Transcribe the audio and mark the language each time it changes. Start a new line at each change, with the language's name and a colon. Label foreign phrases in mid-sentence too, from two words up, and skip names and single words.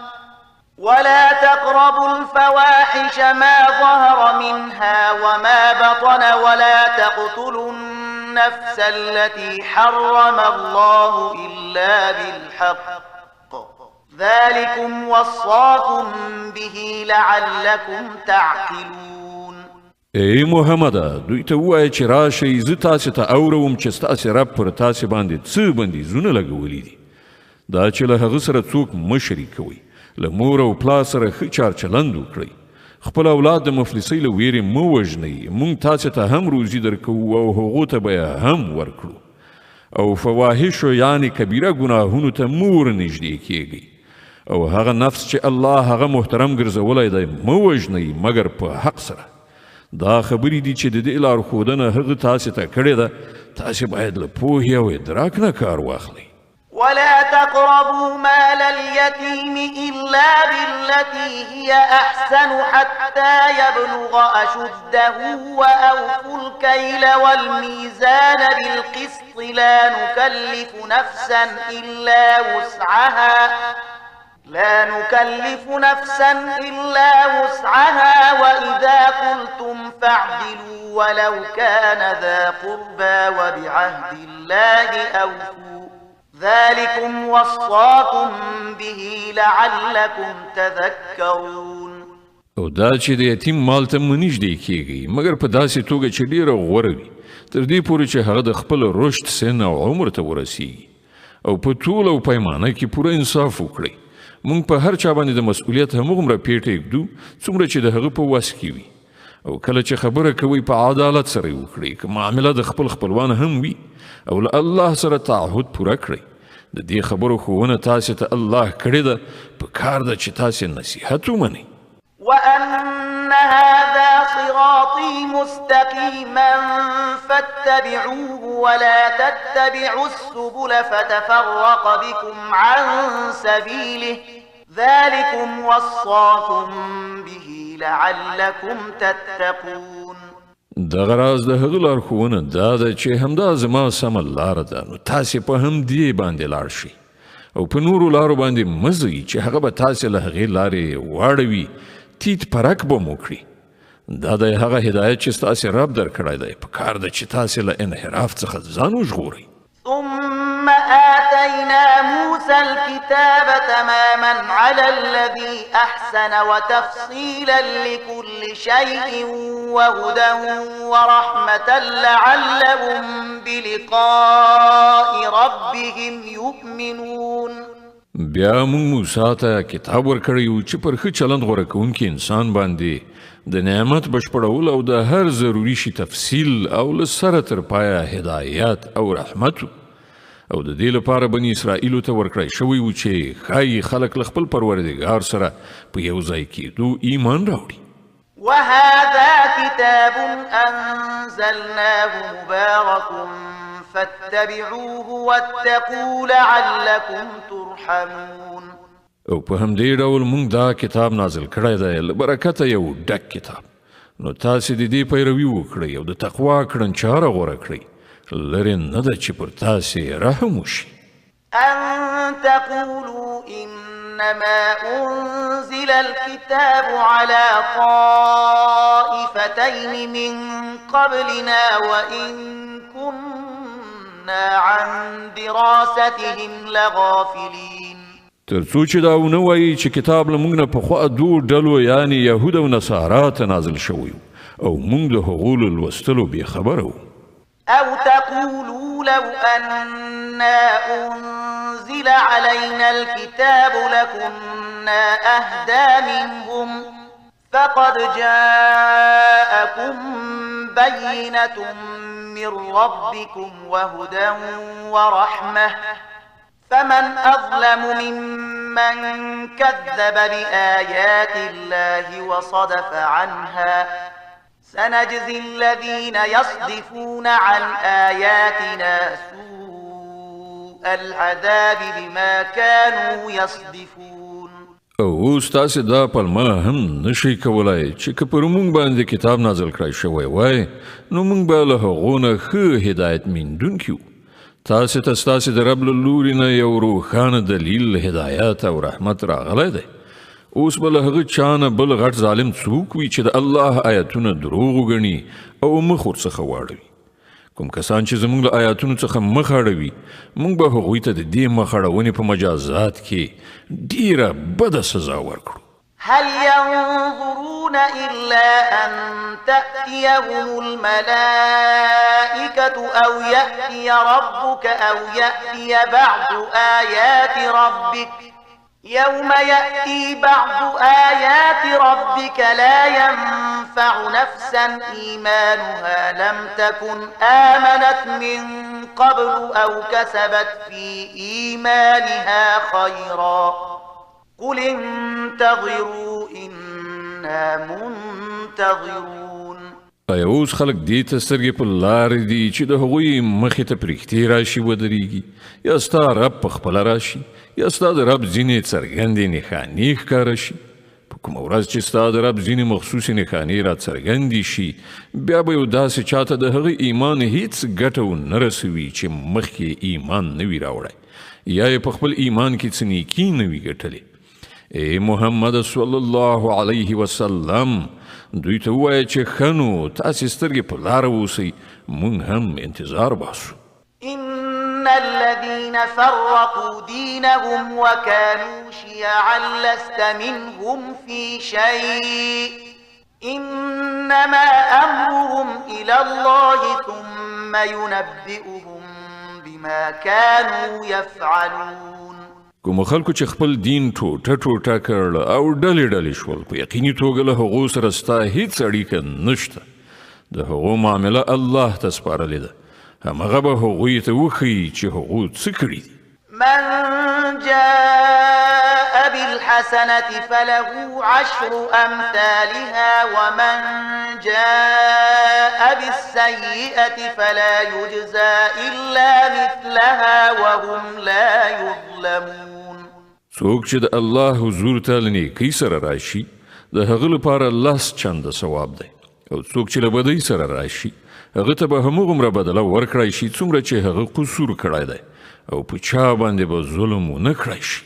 Arabic: ولا تقتلوا النفس التي حرم الله إلا بالحق ذلكم وصاكم به لعلكم تعقلون.
Pashto: ای محمده دوی ته ووایه چې راشئ زه تاسې ته اورم چې ستاسې رب پر تاسې باندې څه بندیزونه لګولي دي. دا چې له هغه سره څوک مه شریکوئ، له مور او پلار سره ښه چارچلند وکړئ، خپل اولاد د مفلسۍ له ویرې مه وژنئ، موږ تاسې ته هم روزي درکوو او هغو ته به یې هم ورکړو. او فواحشو یعنې کبیره ګناهونو ته مه ورنږدې کیږئ او هغه نفس چې الله هغه محترم ګرځولی دی مه وژنئ مګر په حق سره. دا خبرې دي چې د دې لارښودنه هغه تاسې ته کړې ده. تاسې باید له پوهې او ادراک نه کار واخلئ.
Arabic: ولا تقربوا مال اليتيم إلا بالتي هي أحسن حتى يبلغ أشده وأوفوا الكيل والميزان بالقسط لا نكلف نفسا إلا وسعها وإذا قلتم فاعدلوا ولو كان ذا قربى وبعهد الله أوفوا ذلكم وصاكم به لعلكم تذكرون.
Pashto: او دا چې د یتیم مال ته مه نږدې کیږئ مګر په داسې توګه چې ډیره غوره وي تر دې پورې چې هغه د خپل رشد سن او عمر ته ورسیږي او په طول او پیمانه کې پوره انصاف وکړئ. موږ په هر چا باندې د مسؤلیت همغومره پیټه ایږدو څومره چې د هغه په وس کې وي او کله چې خبره کوئ په عدالت سره یې وکړئ که معامله د خپل خپلوان هم وي او له الله سره تعهد پوره کړئ. د دې خبرو ښوونه تاسې ته الله کړې ده په کار ده چې تاسې نصیحت ومنئ.
Arabic: وأن هذا صراطي مستقيما فاتبعوه ولا تتبعوا السبل فتفرق بكم عن سبيله ذلكم وصاكم به لعلكم تتقون.
Pashto: دغه راز د هغه لارښوونه دا ده چې همدا زما سمه لاره ده نو تاسې په همدې باندې لاړ شئ او په نورو لارو باندې مه ځئ چې هغه به تاسې له هغې لارې واړوي تیت پرک به مو کړي. دا د هغه هدایت چې ستاسې رب درکړی دی په کار ده چې تاسې له انحراف څخه ځان وژغورئ.
Arabic: ثم آتينا موسى الكتاب تماما على الذي أحسن وتفصيلا لكل شيء وهدى ورحمة لعلهم بلقاء ربهم يؤمنون.
Pashto: بیا موږ موسی ته کتاب ورکړی و چې پر ښه چلند غوره کوونکي انسان باندې د نعمت بشپړول او د هر ضروري شي تفصیل او له سره تر پایه هدایت او رحمت او د دې لپاره بني اسرائیلو ته ورکړی شوی و چې ښایي خلک له خپل پروردګار سره په یو ځای کېدو ایمان راوړي.
Arabic: وهذا كتاب أنزلناه مبارك فاتبعوه واتقوا لعلكم ترحمون.
Pashto: او په همدې ډول موږ دا کتاب نازل کړی دی له برکته یو ډک کتاب، نو تاسې د دې پیروي وکړئ او د تقوا کړنچاره غوره کړئ، لرې نه ده چې پر تاسې رحم وشي.
Arabic: أن تقولوا إنما أنزل الكتاب على طائفتين من قبلنا وإن كنا عن دراستهم لغافلين.
Pashto: تر څو چې دا ونه وایي چې کتاب له موږ نه پخوا دوو ډلو یعنې یهود او نصارا ته نازل شوی او موږ د هغو له لوستلو بېخبره وو.
Arabic: أو تقولوا لو أنا أنزل علينا الكتاب لكنا أهدى منهم فقد جاءكم بينة من ربكم وهدى ورحمة فمن أظلم ممن كذب بآيات الله وصدف عنها سنجزي الذين يصدفون عن آياتنا سوء العذاب بما كانوا يصدفون.
Pashto: او اوس تاسې دا پلمه هم نشئ کولی چې که پر موږ باندې کتاب نازل کړی شوی وای نو موږ به له هغو نه ښه هدایت میندونکي وو. تاسې ته ستاسې د رب له لوري نه یو روښانه دلیل هدایت او رحمت راغلی دی. اوس به له هغه چا نه بل غټ ظالم څوک وي چې د الله آیاتونه دروغ وګڼي او مخ ورڅخه واړوي. کوم کسان چې زموږ له آیاتونو څخه مخ اړوي موږ به هغوی ته د دې مخ اړونې په مجازات کې ډیره بده سزا ورکړو.
Arabic: هل ينظرون إلا أن تأتيهم الملائكة أو يأتي ربك أو يأتي بعض آيات ربك يوم يأتي بعض آيات ربك لا ينفع نفسا إيمانها لم تكن آمنت من قبل أو كسبت في إيمانها خيرا قل انتظروا إنا منتظرون.
Pashto: ایا اوس خلک دې ته سترګې په لارې دي چې د هغوی مخې ته پرښتې راشي ودرېږي، یا ستا رب په خپله راشي، یا ستا د رب ځینې څرګندې نښانې ښکاره شي. په کومه ورځ چې ستا د رب ځینې مخصوصې نښانې را څرګندې شي بیا به یو داسې چاته د هغه ایمان هیڅ ګټه ونه رسوي چې مخکې ایمان نه وي راوړی یا یې په خپل ایمان کې څه نیکي نه وي ګټلې. ای محمد
Arabic: صلی الله علیه وسلم
Pashto: دوی ته ووایه چې ښه نو تاسې سترګې په لاره اوسئ، موږ هم انتظار باسو.
Arabic: إن الذين فرقوا دينهم وكانوا شيعا لست منهم في شيء إنما أمرهم إلى الله ثم ينبئهم بما كانوا يفعلون.
Pashto: کوم خلکو چې خپل دین ټوټه ټوټه کړل او ډلې ډلې شول په یقیني توګه له هغو سره ستا هیڅ اړیکه نشته. د هغو معامله الله ته سپارلې ده، همغه به هغوی ته وښیي چې هغو څه کړي دي.
Arabic: من جاء بالحسنة فله عشر أمثالها ومن جاء بالسيئة فلا يجزى إلا مثلها وهم لا يظلمون.
Pashto: څوک چې د الله حضور ته له نیکۍ سره راشي د هغه لپاره 10 چنده ثواب دی، او څوک چې له بدۍ سره راشي هغه ته به همغومره بدله ورکړی شي څومره چې هغه قصور کړی دی، او په چا باندې به ظلم ونه کړی شي.